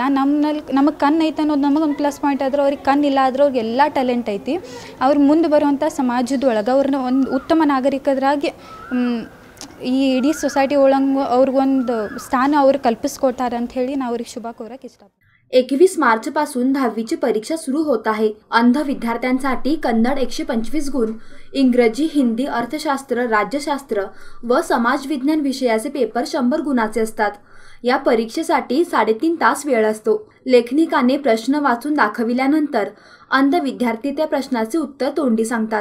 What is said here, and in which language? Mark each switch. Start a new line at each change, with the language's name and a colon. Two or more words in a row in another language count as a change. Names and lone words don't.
Kannada: ನಮಗೆ ಕಣ್ಣು ಐತೆ ಅನ್ನೋದು ನಮಗೊಂದು
English: plus point
Kannada: ಆದ್ರೆ ಅವ್ರಿಗೆ ಕಣ್ಣಿಲ್ಲ ಆದ್ರೆ ಅವ್ರಿಗೆ ಎಲ್ಲ ಟ್ಯಾಲೆಂಟ್ ಐತಿ। ಅವ್ರು ಮುಂದೆ ಬರುವಂಥ ಸಮಾಜದೊಳಗೆ ಅವ್ರನ್ನ ಒಂದು ಉತ್ತಮ ನಾಗರಿಕರಾಗಿ ಈ ಇಡೀ ಸೊಸೈಟಿ ಒಳಗೆ ಅವ್ರಿಗೊಂದು ಸ್ಥಾನ ಅವ್ರು ಕಲ್ಪಿಸ್ಕೊಡ್ತಾರೆ ಅಂತ ಹೇಳಿ ನಾವು ಅವ್ರಿಗೆ ಶುಭ ಕೋರಕ್ಕೆ ಇಷ್ಟಪಡ್ತೀನಿ।
Marathi: 21 मार्चपासून 10वीची परीक्षा सुरू होत आहे। अंध विद्यार्थ्यांसाठी कन्नड 125 गुण, इंग्रजी, हिंदी, अर्थशास्त्र, राज्यशास्त्र व समाज विज्ञान विषयाचे पेपर 100 गुणाचे असतात। या परीक्षेसाठी 3.5 तास वेळ असतो। लेखनिकाने प्रश्न वाचून दाखविल्यानंतर अंध विद्यार्थी त्या प्रश्नाचे उत्तर तोंडी सांगतात।